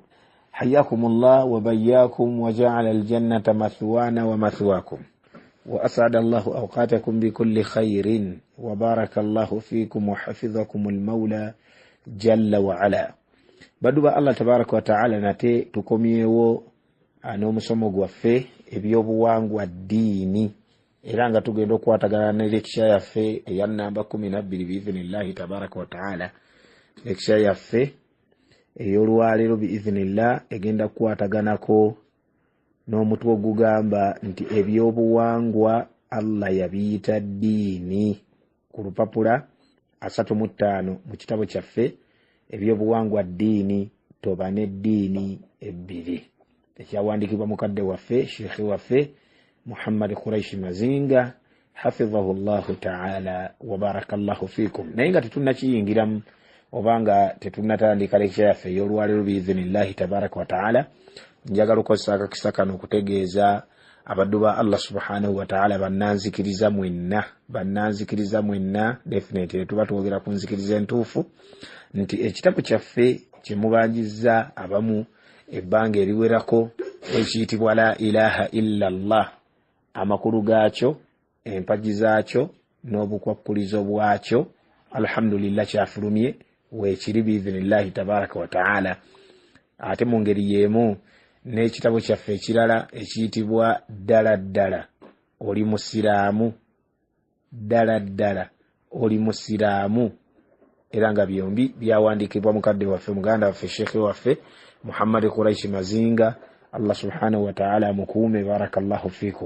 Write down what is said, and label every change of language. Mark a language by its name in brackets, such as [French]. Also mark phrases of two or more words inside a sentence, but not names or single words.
[Arabic] حياكم الله وبياكم وجعل الجنة مثوانا ومثواكم، وأسعد الله أوقاتكم بكل خير، وبارك الله فيكم وحفظكم المولى جل وعلا. بدو الله تبارك وتعالى [Ganda] nti tukomyewo ano musomo gwaffe ebyobuwangwa ddiini, era nga tugenda okwatagana ne lekisha yaffe eya namba 12 [Arabic] بإذن الله تبارك وتعالى. [Ganda] Lekisha yaffe ey'olwaleero biiznillah egenda kukwataganako n'omutwe ogugamba nti ebyobuwangwa Allah yabiyita ddiini, ku lupapula 35 mu kitabo kyaffe ebyobuwangwa ddiini toba n'eddiini ebbiri, ekyawandiikibwa mukadde waffe sheekhe waffe Muhammad Quraishi Mazinga [Arabic] حفظه الله تعالى وبارك الله فيكم. [Ganda] Naye nga tetunnakiyingiramu obanga tetunnatandika lekisha yaffe ey'olwaleero [Arabic] بإذن الله تبارك وتعالى, [Ganda] njagala okukozesa akakisa kano okutegeeza abaddu ba Allah [Arabic] سبحانه وتعالى [Ganda] bannanzikiriza mwenna, definitely tuba twogera ku nzikiriza entuufu, nti ekitabo kyaffe kye mubanjizza abamu ebbanga eriwerako ekiyitibwa [Arabic] لا إله إلا الله, [Ganda] amakulu gaakyo, empagi zaakyo n'obukwakkulizo bwakyo, alhamdulillah kyafulumye weekiri [Arabic] بإذن الله تبارك وتعالى. [Ganda] Ate mu ngeri y'emu n'ekitabo kyaffe ekirala ekiyitibwa ddala ddala oli musiraamu, ddala ddala oli musiraamu, era nga byombi byawandiikibwa mukadde waffe muganda waffe sheekhe waffe Muhammad Quraishi Mazinga, Allah [Arabic] سبحانه وتعالى [Ganda] mukuume, [Arabic] بارك الله فيكم.